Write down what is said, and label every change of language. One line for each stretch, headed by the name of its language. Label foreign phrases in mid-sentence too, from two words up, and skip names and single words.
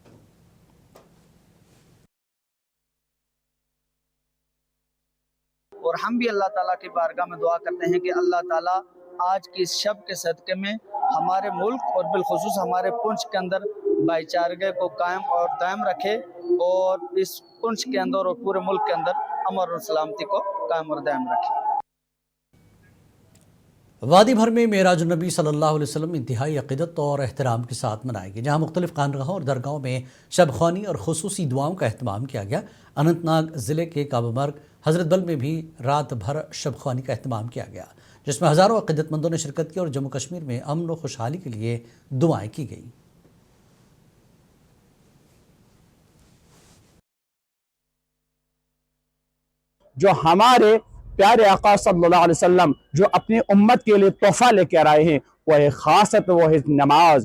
Urdu: اور ہم بھی اللہ تعالیٰ کی بارگاہ میں دعا کرتے ہیں کہ اللہ تعالیٰ آج کی اس شب کے صدقے میں ہمارے ملک اور بالخصوص ہمارے پونچھ کے اندر بھائی چارگی کو قائم اور دائم رکھے، اور اس پونچھ کے اندر اور پورے ملک کے اندر امن اور سلامتی کو قائم اور دائم رکھے۔ وادی بھر میں معراج النبی
Arabic: صلی اللہ علیہ وسلم
Urdu: انتہائی عقیدت اور احترام کے ساتھ منائے گئے، جہاں مختلف خانقاہوں اور درگاہوں میں شب خوانی اور خصوصی دعاؤں کا اہتمام کیا گیا۔ اننت ناگ ضلع کے کعبہ مرگ حضرت بل میں بھی رات بھر شب خوانی کا اہتمام کیا گیا، جس میں ہزاروں عقیدت مندوں نے شرکت کی اور جموں کشمیر میں امن و خوشحالی کے لیے دعائیں کی گئیں۔ جو ہمارے پیارے آقا
Arabic: صلی اللہ علیہ وسلم
Urdu: جو اپنی امت کے لیے تحفہ لے کر آئے ہیں، وہ ہے خاصت، وہ ہے نماز۔